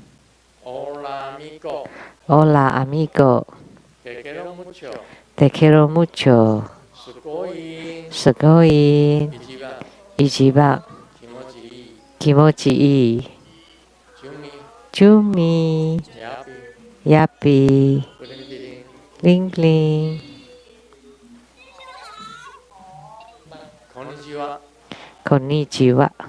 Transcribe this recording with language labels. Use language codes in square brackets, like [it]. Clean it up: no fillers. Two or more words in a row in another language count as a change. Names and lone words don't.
[es] Hola amigo. Te quiero mucho. [ja] Sugoi. Ichiba. Kimochi ii. Chumi. Yappy. [en] Bling bling. Konnichiwa.